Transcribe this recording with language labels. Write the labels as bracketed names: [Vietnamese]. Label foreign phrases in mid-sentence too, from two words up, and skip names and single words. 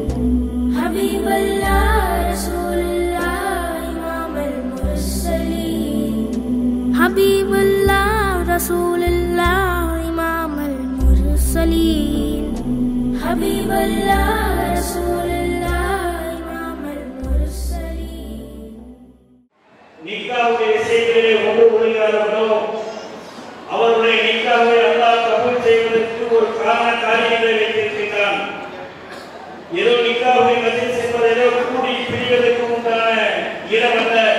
[Arabic] حبيب الله رسول الله إمام المرسلين. حبيب الله رسول الله إمام المرسلين. حبيب الله رسول الله إمام المرسلين. [Tamil] நிக்காவுடைய செய்திகளை ஒன்று கூறுகிறார்களோ அவருடைய நிக்காவை அல்லாஹ் கபூல் செய்வதற்கு ஒரு காரியங்களை வைத்திருக்கிறான். ஏதோ நிக்காவை மஜ்லிஸ் செய்வதிலோ கூடி பிரிவதற்கு உண்டான இடமல்ல.